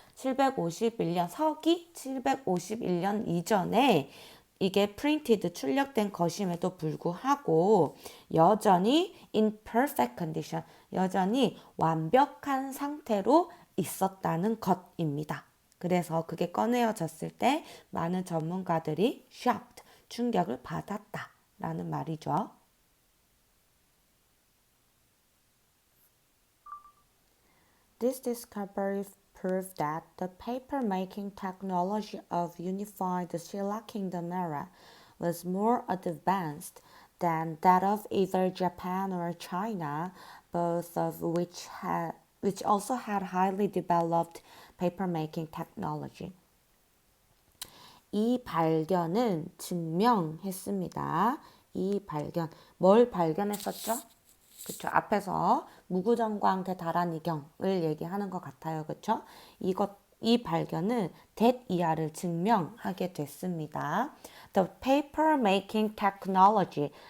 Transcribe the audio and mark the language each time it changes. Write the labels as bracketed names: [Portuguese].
[Korean] 751년 서기 751년 이전에 이게 printed 출력된 것임에도 불구하고 여전히 [English] in perfect condition, [Korean] 여전히 완벽한 상태로 있었다는 것입니다. 그래서 그게 꺼내어졌을 때 많은 전문가들이 shocked, 충격을 받았다라는 말이죠. [English] This discovery proved that the paper-making technology of unified Silla Kingdom era was more advanced than that of either Japan or China, both of which also had highly developed paper-making technology. [Korean] 이 발견은 증명했습니다. 이 발견, 뭘 발견했었죠? 그쵸. 앞에서 무구정광 대다란이경을 얘기하는 것 같아요. 그쵸. 이 발견은 that 이하를 증명하게 됐습니다. [English] The paper making technology.